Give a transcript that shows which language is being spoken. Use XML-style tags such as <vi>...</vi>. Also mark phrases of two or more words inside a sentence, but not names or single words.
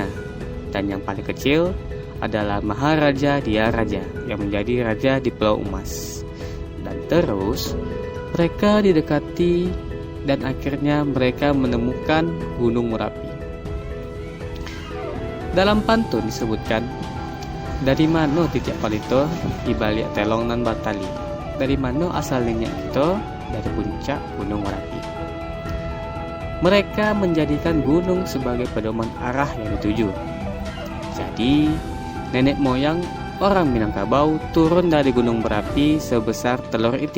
<id>Dan yang paling kecil adalah Maharaja Diaraja, yang menjadi raja di Pulau Umas. Dan terus mereka didekati dan akhirnya mereka menemukan Gunung Merapi. Dalam pantun disebutkan,</id> <min>dari mano titik palito di balik telong nan batali.</min> <id>Dari mano asalnya itu? Dari puncak Gunung Merapi. Mereka menjadikan gunung sebagai pedoman arah yang dituju. Jadi, nenek moyang orang Minangkabau turun dari Gunung Merapi sebesar telur itik.</id>